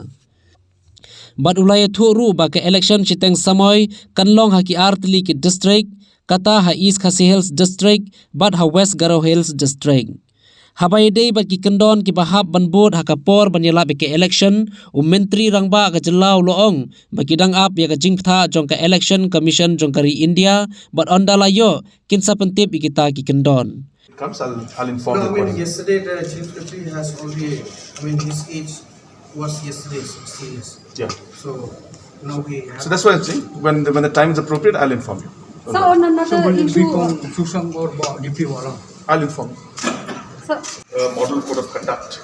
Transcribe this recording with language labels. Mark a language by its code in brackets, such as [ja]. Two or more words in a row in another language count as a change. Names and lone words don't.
[kha] Bat ulaya thuru ba ka election Kyrteng samoy kanlong ha ki artli ki district kata ha East Khasi Hills district bat ha West Garo Hills district. Habai day ba ki kendon ki bahab ban board ha kapor ban yala be ke election menteri rangba ka Jylla uloong ba ki dang up ya ka jingtha jong ka [en] election commission [kha] jong kari India but ondala yo kinsa pentip ikita ki kendon. [en] I'll inform no, you. Yesterday the Chief Secretary has already, his age was yesterday 60 years. Yeah. So now we have... So that's what I'm saying. When the time is appropriate, I'll inform you. So on another issue, I'll inform you. Model code of conduct.